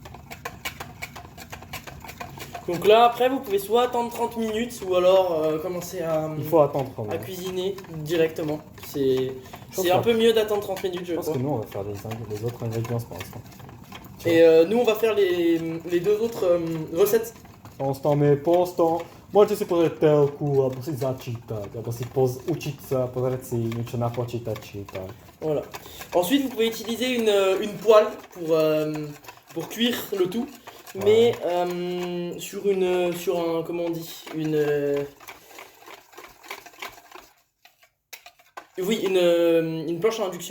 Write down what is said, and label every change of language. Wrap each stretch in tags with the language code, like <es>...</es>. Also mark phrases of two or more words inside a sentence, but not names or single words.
<fr>Donc là, après, vous pouvez soit attendre 30 minutes ou alors commencer Il faut attendre quand à même. cuisiner directement. C'est pense un que- peu mieux d'attendre 30 minutes, je Je pense crois. que nous, on va faire les autres ingrédients pour l'instant. Et nous, on va faire les deux autres recettes. Pendant ce temps,</fr> <sk>môžete si pozrieť telku, alebo si začítať, alebo si učiť sa, pozrieť si niečo na počítači. Tak.</sk> <fr>Voilà. Ensuite, vous pouvez utiliser une poêle pour cuire le tout, mais sur un, comment on dit, oui, une planche à induction.</fr>